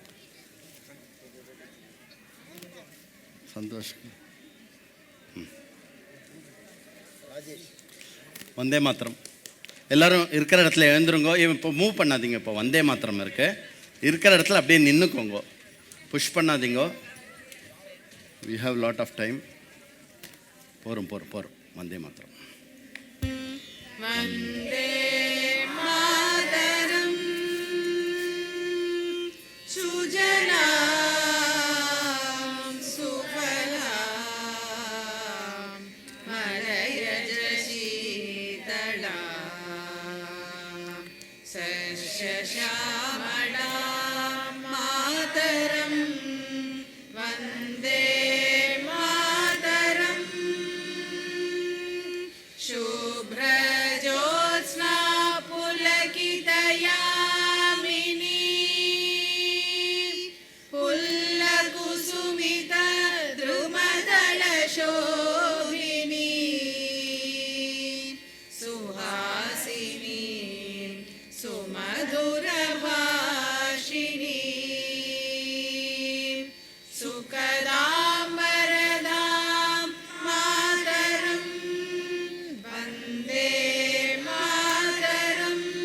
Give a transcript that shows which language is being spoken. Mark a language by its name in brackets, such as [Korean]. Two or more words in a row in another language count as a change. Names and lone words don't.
[Tamil] சந்தோஷம். [Sanskrit] वन्दे मातरम्. [Tamil] எல்லாரும் இருக்கிற இடத்துல எழுந்துருங்கோ. இப்போ மூவ் பண்ணாதீங்க. இப்போ [Sanskrit] वन्दे मातरम् [Tamil] இருக்கு. இருக்கிற இடத்துல அப்படியே நின்றுக்கோங்க. புஷ் பண்ணாதீங்கோ. [English] We have lot of time. [Tamil] போகிறோம். [Sanskrit] वन्दे मातरम्. वन्दे मातरम् सुजलां सुफलां मलयज शीतलाम् सस्यश्यामलां मातरम् वन्दे मातरम् शुभ्रज्योत्स्ना पुलकितयामिनी पुल्लकुसुमितद्रुमदलशोभिनी सुहासिनी सुमधुरभाषिणी सुखदां वरदां मातरं वन्दे मातरम्